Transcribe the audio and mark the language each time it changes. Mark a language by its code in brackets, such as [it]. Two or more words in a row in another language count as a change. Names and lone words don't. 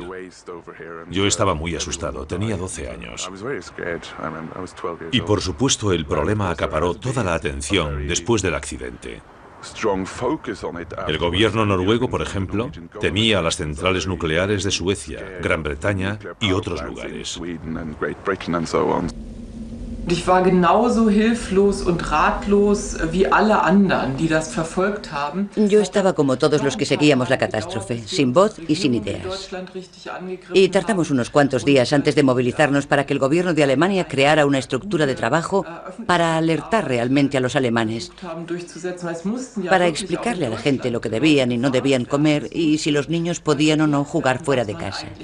[es] Yo estaba muy asustado, tenía 12 años. Y por supuesto el problema acaparó toda la atención después del accidente. El gobierno noruego, por ejemplo, temía las centrales nucleares de Suecia, Gran Bretaña y otros lugares. [de] Ich war genauso hilflos und ratlos wie alle anderen, die das verfolgt haben. [es] Yo estaba como todos los que seguíamos la catástrofe, sin voz y sin ideas. Y tardamos unos cuantos días antes de movilizarnos para que el gobierno de Alemania creara una estructura de trabajo para alertar realmente a los alemanes, para explicarle a la gente lo que debían y no debían comer y si los niños podían o no jugar fuera de casa.